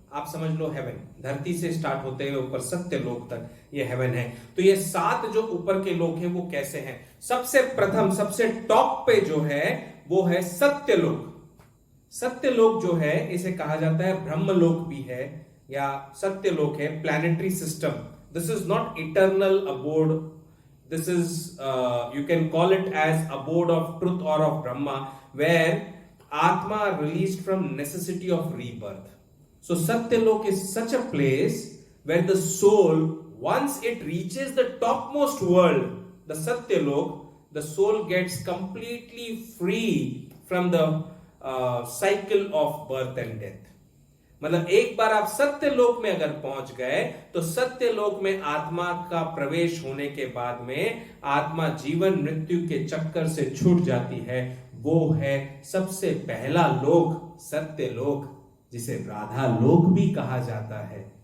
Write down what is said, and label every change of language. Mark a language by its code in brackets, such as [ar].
[hi] आप समझ लो हेवन, धरती से स्टार्ट होते हुए ऊपर सत्य लोक तक ये हेवन है। तो ये 7 जो ऊपर के लोग हैं वो कैसे हैं? सबसे प्रथम, सबसे टॉप पे जो है वो है सत्यलोक। सत्यलोक जो है इसे कहा जाता है ब्रह्मलोक भी है या सत्यलोक है, planetary system. [en] This is not eternal abode, this is you can call it as abode of truth or of Brahma, where Atma released from necessity of rebirth. So Satyalok is such a place where the soul, once it reaches the topmost world, the Satyalok, the soul gets completely free from the cycle of birth and death. [hi] मतलब एक बार आप सत्य लोक में अगर पहुंच गए तो सत्य लोक में आत्मा का प्रवेश होने के बाद में आत्मा जीवन मृत्यु के चक्कर से छूट जाती है। वो है सबसे पहला लोक, सत्य लोक, जिसे राधा लोक भी कहा जाता है।